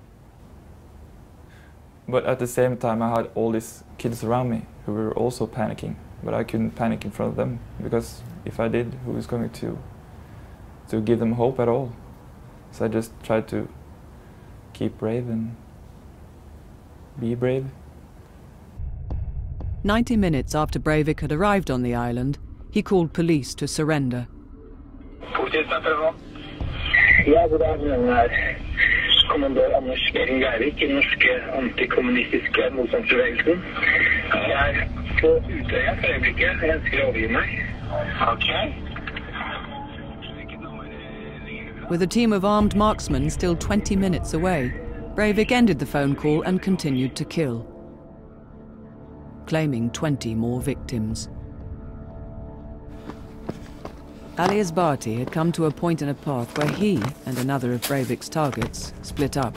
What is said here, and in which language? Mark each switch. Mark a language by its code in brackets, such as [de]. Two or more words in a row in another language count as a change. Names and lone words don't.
[en] But at the same time, I had all these kids around me who were also panicking, but I couldn't panic in front of them, because if I did, who was going to give them hope at all? So I just tried to keep brave and be brave. 90 minutes after Breivik had arrived on the island, he called police to surrender. [no] Ja, god aften. Kommandør Anders Behring Geivik i den norske antikommunistiske motstandsbevegelsen. Jeg er på Utøya for øyeblikket. Jeg ønsker å overgi meg. Okay. [en] With a team of armed marksmen still 20 minutes away, Breivik ended the phone call and continued to kill, claiming 20 more victims. Ali Asbati had come to a point in a path where he and another of Breivik's targets split up.